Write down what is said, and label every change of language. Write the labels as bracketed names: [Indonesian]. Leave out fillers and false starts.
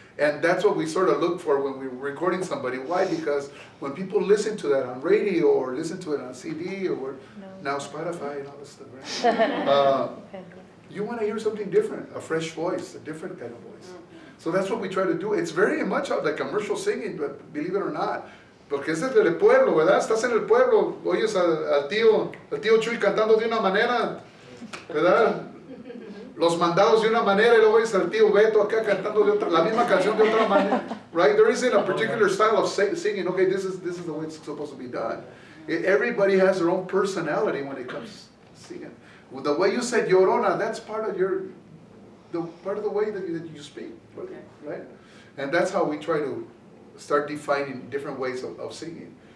[English] And that's what we sort of look for when we're recording somebody. Why? Because when people listen to that on radio or listen to it on CD or now Spotify and all this stuff, right? You want to hear something different, a fresh voice, a different kind of voice. So that's what we try to do. It's very much like commercial singing, but believe it or not. [Spanish] Porque ese es del pueblo, ¿verdad? Estás en el pueblo, oyes al tío Chuy cantando de una manera, ¿verdad? Los mandados de una manera y luego oyes al tío Beto acá cantando de otra, la misma canción de otra manera, [English] right? There isn't a particular style of singing. Okay, this is the way it's supposed to be done. Everybody has their own personality when it comes to singing. The way you said Llorona, that's part of the way that you speak, right? And that's how we try to start defining different ways of singing.